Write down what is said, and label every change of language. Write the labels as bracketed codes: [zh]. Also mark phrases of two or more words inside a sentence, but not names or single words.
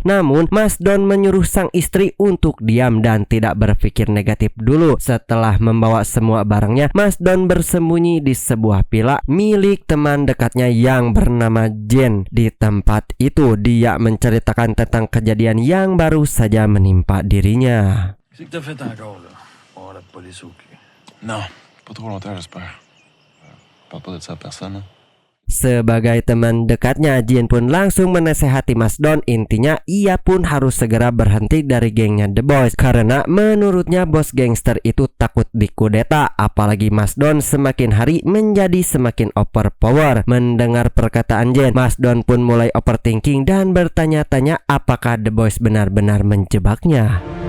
[id] Namun Mas Don menyuruh sang istri untuk diam dan tidak berpikir negatif dulu. Setelah membawa semua barangnya, Mas Don bersembunyi di sebuah villa milik teman dekatnya yang bernama Jen. Di tempat itu dia menceritakan tentang kejadian yang baru saja menimpa dirinya. [fr] Qu'est-ce que t'as fait encore, là? Oh, la police au cul. Non, pas trop longtemps, j'espère. Parle pas de ça à personne, hein? [id] Sebagai teman dekatnya, Jin pun langsung menasehati Mas Don. Intinya ia pun harus segera berhenti dari gengnya The Boys karena menurutnya bos gangster itu takut dikudeta. Apalagi Mas Don semakin hari menjadi semakin overpower. Mendengar perkataan Jin, Mas Don pun mulai overthinking dan bertanya-tanya apakah The Boys benar-benar menjebaknya.